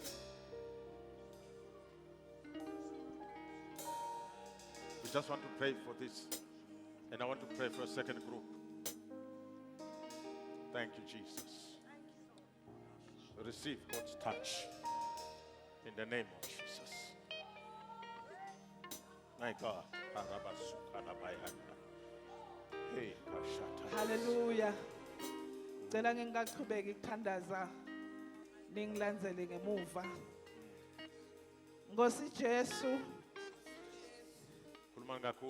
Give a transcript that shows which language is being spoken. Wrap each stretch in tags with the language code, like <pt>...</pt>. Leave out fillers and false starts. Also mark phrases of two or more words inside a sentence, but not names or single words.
<en>We just want to pray for this. And I want to pray for a second group. Thank you, Jesus. Receive God's touch in the name of Jesus. My God. Hey, Kashata. Hallelujah.</en> <ss>Cela ngingaqhubeka ikuthandaza ningilandzele ngemuva. Nkosi Jesu, Khuluma kakhulu.</ss>